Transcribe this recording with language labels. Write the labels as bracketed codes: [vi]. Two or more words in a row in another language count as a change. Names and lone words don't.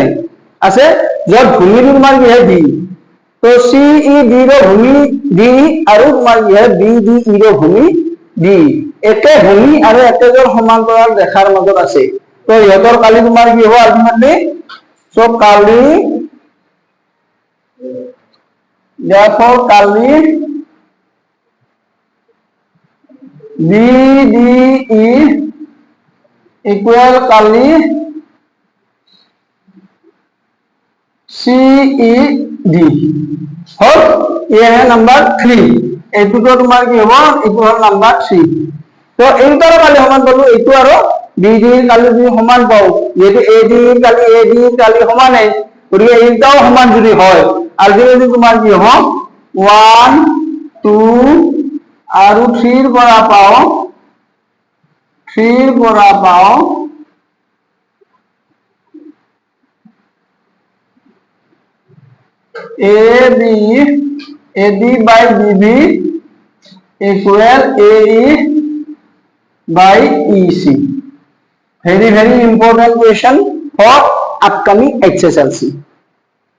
[as] নে নাই আছে যত ভূমিটো তোমাৰ কি হয় D তো CED ৰ ভূমি D আৰু তোমাৰ কি হয় BDE ৰ ভূমি D একে ভূমি আৰু একেজন সমান্তৰাল ৰেখাৰ মাজত আছে তো ইহঁতৰ কালি তোমাৰ কি হ'ব [en] ultimately so [as] কালি therefore কালি BDE equal কালি CED হল [hi] ये है नंबर 3 [as] এইটো তো তোমাৰ কি হ'ব এইটো হল নাম্বাৰ 3 তো এইটাৰ কালি সমান পালো এইটো আৰু BD কালি যদি সমান পাও যেটো AD কালি সমানে গতিকে এইটাও সমান যদি হয় আলটিমেটলি তোমাৰ কি হ'ব 1 2 আৰু 3 ৰ পৰা পাও [en] AD by BB equal AE by EC. Very important question for upcoming HSLC exam.